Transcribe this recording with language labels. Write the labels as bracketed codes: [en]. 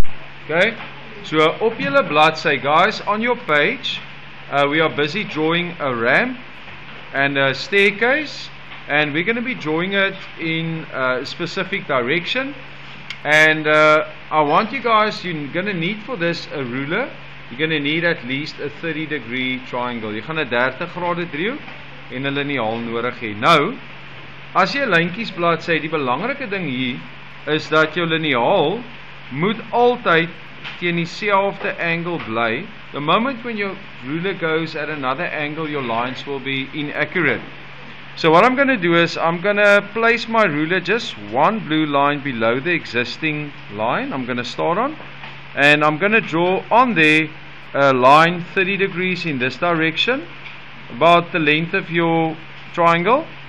[en] Okay, so [af] op julle bladsy, [en] guys, on your page, we are busy drawing a ramp and a staircase, and we're going to be drawing it in a specific direction. And I want you guys, you're going to need for this a ruler. You're going to need at least a 30-degree triangle. [af] Jy gaan 'n 30 grade driehoek en 'n liniaal nodig hê. Nou, as jy 'n lyntjies bladsy, die belangrike ding hier is dat jou liniaal moet altyd teen dieselfde angle bly. [en] The moment when your ruler goes at another angle, your lines will be inaccurate. So what I'm going to do is I'm going to place my ruler just one blue line below the existing line I'm going to start on, and I'm going to draw on there a line 30 degrees in this direction, about the length of your triangle.